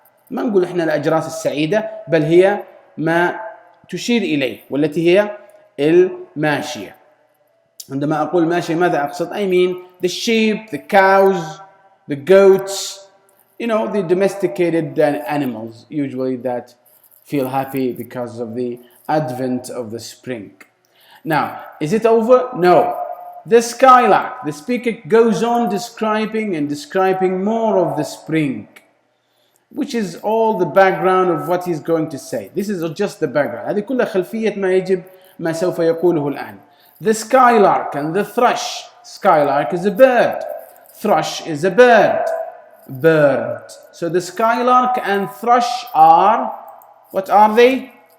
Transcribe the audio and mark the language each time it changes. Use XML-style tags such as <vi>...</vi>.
<ar>ما نقول إحنا الأجراس السعيدة, بل هي ما تشير إليه, والتي هي الماشية. عندما أقول ماشية ماذا أقصد؟</ar> <en>I mean the sheep, the cows, the goats, the domesticated animals usually that feel happy because of the advent of the spring. Now, is it over? No. The skylark, the speaker goes on describing more of the spring, which is all the background of what he's going to say. This is just the background.</en> <ar>هذه كلها خلفية ما سوف يقوله الآن.</ar> <en>The skylark and the thrush. Skylark is a bird. Thrush is a bird. Bird. So the skylark and thrush are, what are they?</en>